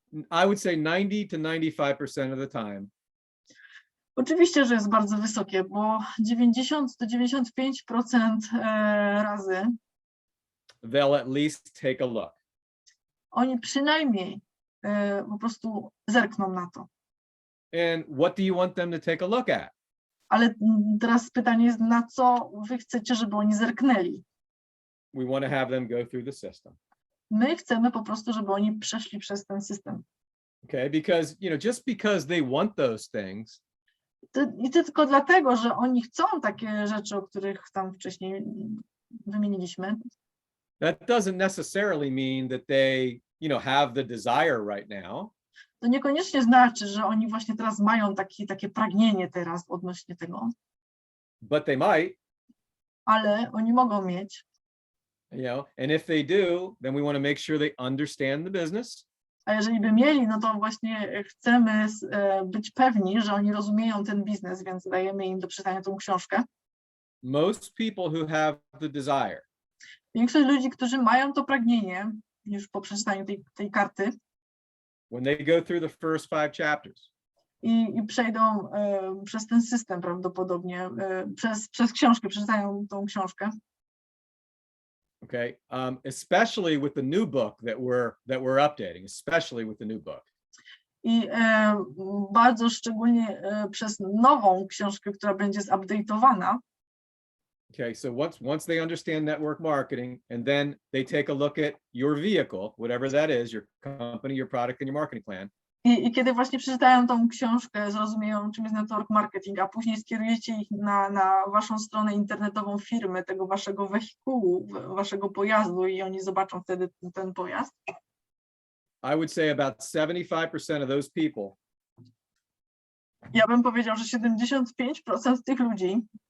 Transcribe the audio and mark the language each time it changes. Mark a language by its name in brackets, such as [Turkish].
[English] I would say 90 to 95% of the time. [Polish] Oczywiście, że jest bardzo wysokie, bo 90 do 95% razy [English] they'll at least take a look. [Polish] Oni przynajmniej po prostu zerkną na to. [English] And what do you want them to take a look at? [Polish] Ale teraz pytanie jest, na co wy chcecie, żeby oni zerknęli? [English] We want to have them go through the system. [Polish] My chcemy po prostu, żeby oni przeszli przez ten system. [English] Okay, because, just because they want those things. [Polish] I tylko dlatego, że oni chcą takie rzeczy, o których tam wcześniej wymieniliśmy. [English] That doesn't necessarily mean that they have the desire right now. [Polish] To niekoniecznie znaczy, że oni właśnie teraz mają takie pragnienie teraz odnośnie tego. [English] But they might. [Polish] Ale oni mogą mieć. [English] And if they do, then we want to make sure they understand the business. [Polish] A jeżeli by mieli, no to właśnie chcemy być pewni, że oni rozumieją ten biznes, więc dajemy im do przeczytania tą książkę. [English] Most people who have the desire. [Polish] Większość ludzi, którzy mają to pragnienie już po przeczytaniu tej karty. [English] When they go through the first 5 chapters. [Polish] I przejdą przez ten system prawdopodobnie, przez książkę, przeczytają tą książkę. [English] Okay, especially with the new book that we're updating, especially with the new book. [Polish] I bardzo szczególnie przez nową książkę, która będzie zupdate'owana. [English] Okay, so once they understand network marketing, and then they take a look at your vehicle, whatever that is, your company, your product, and your marketing plan. [Polish] I kiedy właśnie przeczytają tą książkę, zrozumieją, czym jest network marketing, a później skierujecie ich na waszą stronę internetową firmy, tego waszego wehikułu, waszego pojazdu i oni zobaczą wtedy ten pojazd. [English] I would say about 75% of those people. [Polish] Ja bym powiedział, że 75% tych ludzi